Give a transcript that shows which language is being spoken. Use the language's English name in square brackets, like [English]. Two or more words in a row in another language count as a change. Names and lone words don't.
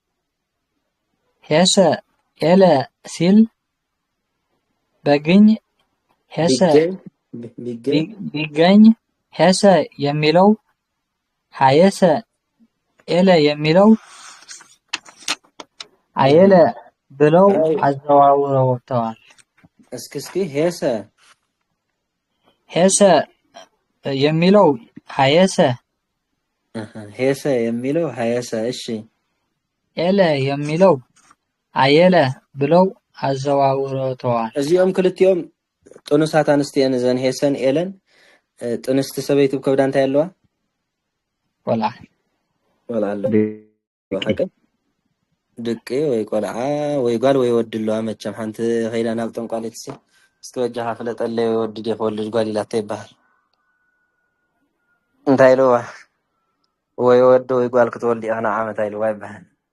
[Amharic] ሄሰ ኤለ ሲል በግኝ ሄሰ ቢገኝ ሄሰ የሚለው ሀየሰ ኤለ የሚለው አየለ ብለው አዘዋውረውታል። እስኪ ሄሰ የሚለው ሀየሰ የሚለው ሀየሰ እሺ ኤለ የሚለው አየለ ብለው አዘዋውረውታል። [Tigrinya] እዚኦም ክልቲኦም ጥኑሳት አንስቲያን ዘን ሄሰን ኤለን ጥንስቲ ሰበይቱ ከብዳ እንታይ ኣለዋ ቆልዓ ኣለ ድቂ ወይ ቆልዓ ወይ ጓል ወይ ወዲ ኣለዋ መቸም ሓንቲ ከይዳ ናብ ጠንቋሌት እስኪ ወጃኻ ፍለጠለይ ወዲ ዲ ክወልድ ጓል ኢላታ ይበሃል እንታይ ኢልዋ ወይ ወዲ ወይ ጓል ክትወልድ ኢኻ ናብ ዓመት ኢልዋ ይበሃል